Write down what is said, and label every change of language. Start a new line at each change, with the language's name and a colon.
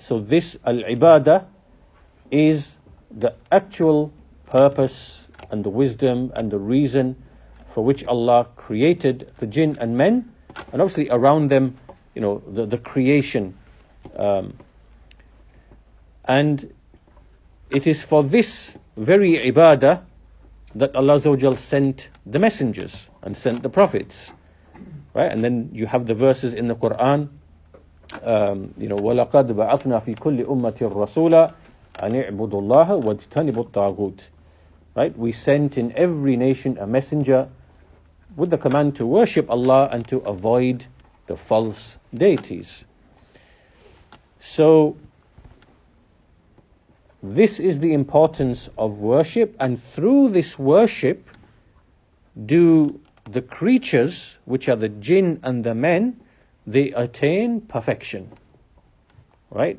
English: So this al-ibadah is the actual purpose and the wisdom and the reason for which Allah created the jinn and men, and obviously around them, the creation. And it is for this very ibadah that Allah Azza wa Jal sent the messengers and sent the prophets. Right?
Arabic: And then you have the verses in the Quran, وَلَقَدْ بَعَثْنَا فِي كُلِّ أُمَّةٍ رَسُولًا أَنِ اعْبُدُوا اللَّهَ وَاجْتَنِبُوا الطَّاغُوتِ.
English: Right? We sent in every nation a messenger with the command to worship Allah and to avoid the false deities. So, This is the importance of worship, and through this worship do the creatures, which are the jinn and the men, they attain perfection. Right?